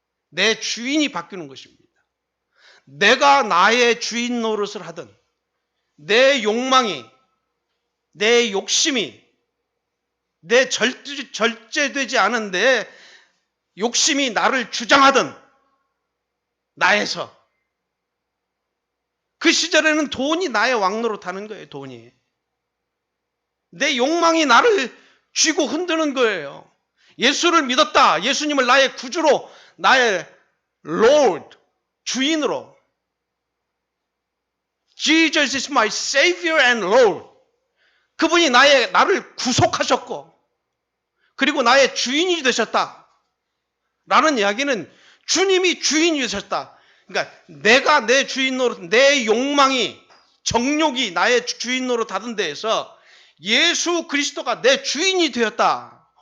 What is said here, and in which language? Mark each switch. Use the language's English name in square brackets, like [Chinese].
[Korean] 내 주인이 바뀌는 것입니다. 내가 나의 주인 노릇을 하든 내 욕망이, 내 욕심이, 내 절제되지 않은 내 욕심이 나를 주장하든 나에서 그 시절에는 돈이 나의 왕노릇하는 거예요. 돈이. 내 욕망이 나를 쥐고 흔드는 거예요. 예수를 믿었다. 예수님을 나의 구주로, 나의 Lord, 주인으로. [English] Jesus is my Savior and Lord. [Korean] 그분이 나를 구속하셨고, 그리고 나의 주인이 되셨다. 라는 이야기는 주님이 주인이 되셨다. 그러니까 내가 내 주인 노릇, 내 욕망이, 정욕이 나의 주인 노릇 하던 데에서 예수 그리스도가 내 주인이 되었다.